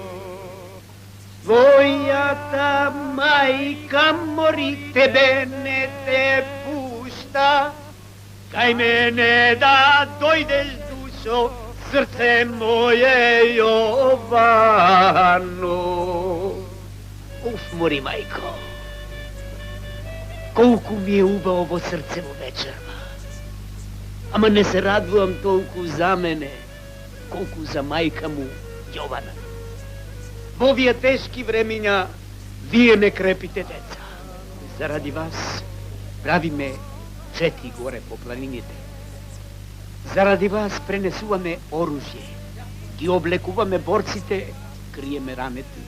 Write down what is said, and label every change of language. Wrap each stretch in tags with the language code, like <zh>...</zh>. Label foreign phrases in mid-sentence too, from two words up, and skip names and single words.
<mk>Твоја та мајка мори тебе не те пушта, кај мене да дојдеш душо, срце моје Јовано. Уф, мори мајко, колико ми је убао ово срцево вечерва. Ама не се радвам толку за мене, колку за мајка му, Јована. Во овие тешки времиња, вие не крепите деца. Заради вас правиме чети горе по планините. Заради вас пренесуваме оружје, ги облекуваме борците, криеме ранети.</mk>